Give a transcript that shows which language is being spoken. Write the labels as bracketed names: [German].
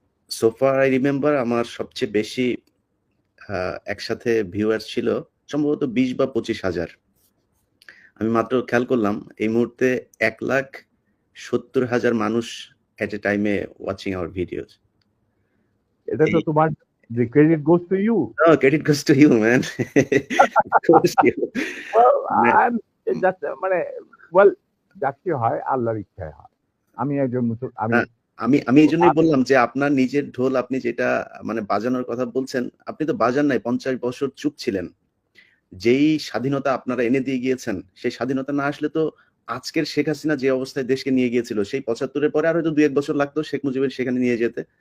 [English] so far I remember [Bangla] আমার সবচেয়ে বেশি একসাথে ভিউয়ার্স ছিল সম্ভবত 20 বা 25,000। আমি মাত্র খেয়াল করলাম এই মুহূর্তে 1,70,000 মানুষ এট এ টাইমে [English] Watching our videos. [Bangla] এটা তো এই তোমার [English] the credit goes to you. No, credit goes to you, man. Goes to you. Well, মানে I'm just [Bangla] মানে well যাকে হয় আল্লাহর ইচ্ছায় হয়। আমি একজন আমি না, আমি এইজন্যই বললাম যে আপনার নিজের ঢোল আপনি যেটা মানে বাজানোর কথা বলছেন, আপনি তো বাজান নাই, 50 বছর চুপ ছিলেন। যেই স্বাধীনতা আপনারা এনে দিয়ে গিয়েছেন, সেই স্বাধীনতা না আসলে তো আজকের শেখ হাসিনা যে অবস্থায় দেশকে নিয়ে গিয়েছিল, সেই 75 এর পরে আরো হয়তো 2-1 বছর লাগতো শেখ মুজিবের সেখানে নিয়ে যেতে।